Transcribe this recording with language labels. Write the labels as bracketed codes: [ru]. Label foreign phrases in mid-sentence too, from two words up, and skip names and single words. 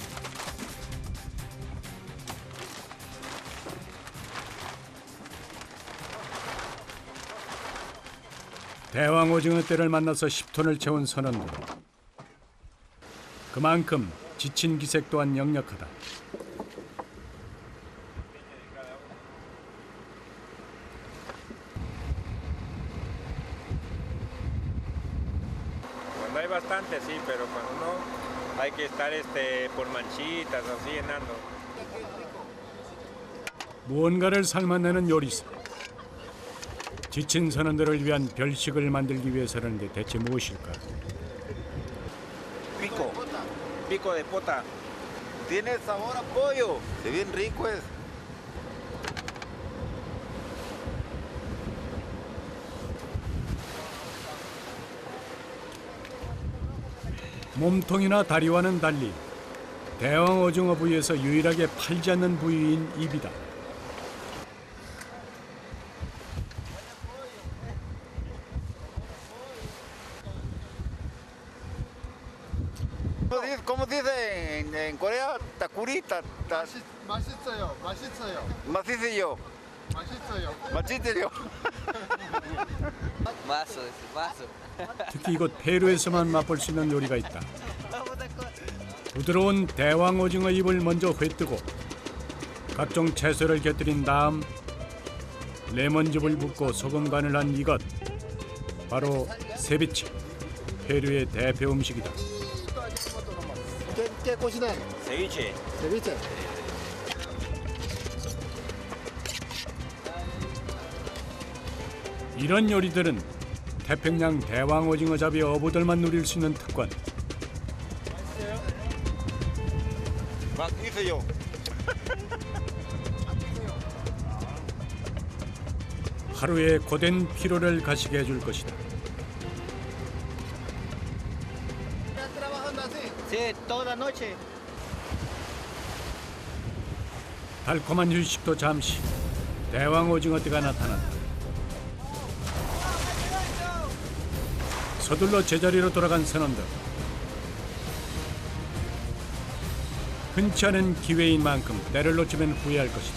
[ko] 대왕 오징어 떼를 만나서 10톤을 채운 선원들. 그만큼 지친 기색 또한 역력하다. [es] Cuando hay bastante, sí, pero cuando no, hay que estar por manchitas, así llenando. [ko] 무언가를 삶아내는 요리사. 지친 선원들을 위한 별식을 만들기 위해서라는데 대체 무엇일까? [es] Pico de pota. Tiene sabor a pollo. Se bien rico es. [ko] 몸통이나 다리와는 달리 대왕 오징어 부위에서 유일하게 팔지 않는 부위인 입이다. [es] ¿Cómo dice en Corea? Takurita. [ko] 맛있어요. 맛있어요. [es] Macizo. [ko] 맛있어요. [es] Machisterio. Vaso. [ko] 특히 이곳 페루에서만 맛볼 수 있는 요리가 있다. 부드러운 대왕 오징어 잎을 먼저 회뜨고 각종 채소를 곁들인 다음 레몬즙을 붓고 소금 간을 한 이것 바로 세비체, 페루의 대표 음식이다. [es] ¿Qué cocinan? Ceviche. Ceviche. [ko] 이런 요리들은 태평양 대왕 오징어 잡이 어부들만 누릴 수 있는 특권. [es] Macizo. [ko] 하루의 고된 피로를 가시게 해줄 것이다. [es] ¿Están trabajando así? Sí, toda noche. [ko] 달콤한 휴식도 잠시. 대왕 오징어 떼가 나타났다. 서둘러 제자리로 돌아간 선원들. 흔치 않은 기회인 만큼 때를 놓치면 후회할 것이다.